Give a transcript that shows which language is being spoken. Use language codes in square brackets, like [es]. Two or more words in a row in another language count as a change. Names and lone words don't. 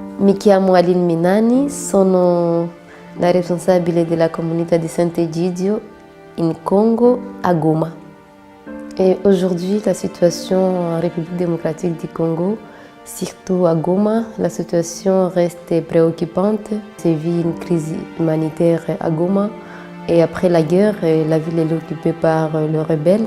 [it] Mi chiamo Aline Minani, sono la responsabile della comunità di Sant'Egidio in Congo, à Goma. [fr] Et aujourd'hui, la situation en République démocratique du Congo, surtout à Goma, la situation reste préoccupante. C'est vit une crise humanitaire à Goma et après la guerre, la ville est occupée par les rebelles.